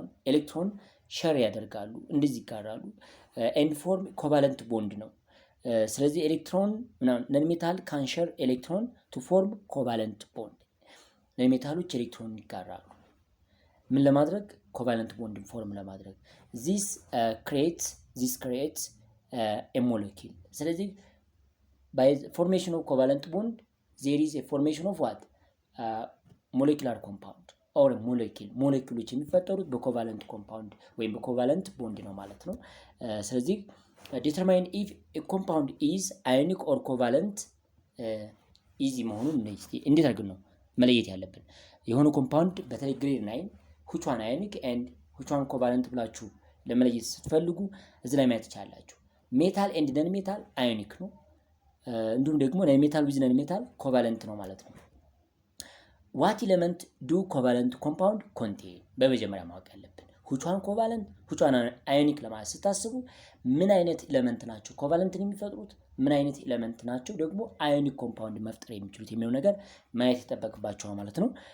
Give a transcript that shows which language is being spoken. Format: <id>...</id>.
<am>ኤሌክትሮን ሼር ያደርጋሉ እንደዚህ ይጋራሉ</am> <en>and form covalent bond</en> <am>ነው። ስለዚህ ኤሌክትሮን ነን ሜታል ካን share ኤሌክትሮን</am> <en>to form covalent bond</en> <am>ነን ሜታሎች ኤሌክትሮን ይጋራሉ ምን ለማድረግ covalent bond ፎርም ለማድረግ</am> <en>this creates a molecule።</en> <am>ስለዚህ</am> <en>by formation of covalent bond there is a formation of what molecular compound or molecules</en> <am>የሚፈጠሩት በኮቫለንት ኮምፓውንድ ወይም በኮቫለንት ቦንድ ነው ማለት ነው። ስለዚህ</am> <en>determine if a compound is ionic or covalent</en> <am>ኢዚ መሆኑን እንዴት አድርገን ነው መለየት ያለብን? የሆነ ኮምፓውንድ በተለይ ግሬድ 9</am> <en>which one ionic and which one covalent</en> <am>ብላችሁ ለመለየት ስትፈልጉ እዚህ ላይ ማየት ትችላላችሁ። ሜታል ኤንድ ነን ሜታል አዮኒክ ነው። እንዲሁም ደግሞ ነን ሜታል ዊዝ ነን ሜታል ኮቫለንት ነው ማለት ነው።</am> <en>ዋት ኤሌመንት ዱ ኮቫለንት ኮምፓውንድ ኮንቴን</en> <am>በመጀመሪያ ማወቅ ያለብን</am> <en>which one covalent which one ionic</en> <am>ለማለት ስታስቡ ምን አይነት ኤሌመንት ናቸው ኮቫለንትን የሚፈጥሩት፣ ምን አይነት ኤሌመንት ናቸው ደግሞ አዮኒክ ኮምፓውንድ መፍጠር የሚችሉት የሚለው ነገር ማየት ይጠበቅባቸዋል ማለት ነው።</am>